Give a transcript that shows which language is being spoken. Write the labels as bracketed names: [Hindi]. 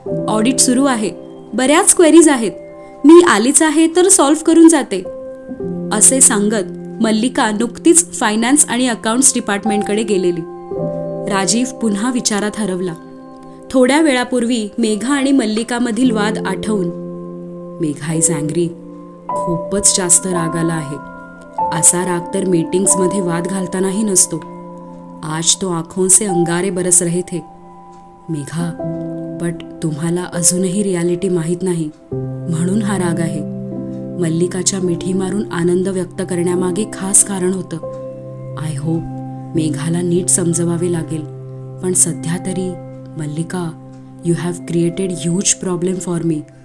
[Marathi] Audit सुरू आहे, बऱ्याच क्वेरीज आहेत. मी आलीच आहे तर सॉल्व्ह करून जाते, असे सांगत मल्लिका नुकतीच फायनान्स आणि अकाउंट्स डिपार्टमेंटकडे गेलेली. राजीव पुन्हा विचारात हरवला. थोड्या वेळापूर्वी मेघा आणि मल्लिकामधील वाद आठवून, मेघा [English] Is angry. [Marathi] खूपच जास्त राग आला आहे. असा राग तर मीटिंग्समध्ये वाद घालतानाही नसतो. [Hindi] आज तो आँखों से अंगारे बरस रहे थे. [Marathi] मेघा, बट तुम्हाला अजूनही रियालिटी माहीत नाही म्हणून हा राग आहे. मल्लिकाच्या मिठी मारून आनंद व्यक्त करण्यामागे खास कारण होतं. [English] I hope [Marathi] मेघाला नीट समजवावे लागेल. पण सध्या तरी [English] Mallika, you have created huge problem for me.